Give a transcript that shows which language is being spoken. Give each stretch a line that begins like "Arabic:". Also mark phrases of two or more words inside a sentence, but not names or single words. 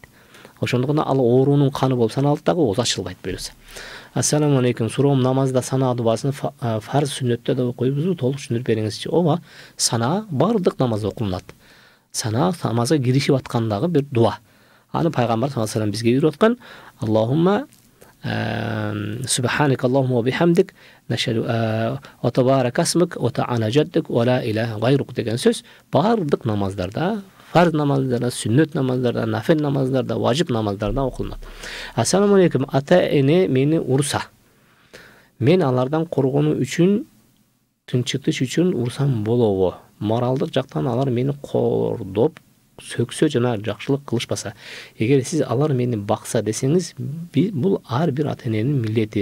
Kyrgyz: Ошондуктан ал оорунун каны болуп саналат дагы, ооз ачылбайт буюрса.
Arabic: السلام عليكم.
Kyrgyz: Суроом, намазда сана дубасын фарз сүннөттө да окуйбузбу? Толук түшүндүрүп бериңизчи. Ооба, сана бардык намазда окулат. Сана намазга киришип аткандагы бир дуа. Аны пайгамбар
Arabic: صلى الله عليه
Kyrgyz: бизге үйрөткөн.
Arabic: اللهم سبحانك اللهم وبحمدك نشهد وتبارك اسمك وتعالى جدك ولا إله غيرك
Kyrgyz: деген сөз бардык намаздарда, фарз намаздарда, сүннөт намаздарда, нафил намаздарда, важип намаздарда окулат.
Arabic: السلام عليكم.
Kyrgyz: Ата-эне мени урса. Мен алардан коргонуу үчүн, тынчытыш үчүн урсам болобу? Моралдык жактан алар мени кордоп, сөксө жана жакшылык кылышпаса, эгер сиз алар мени бакса десеңиз, бул ар бир ата-эненин милдети.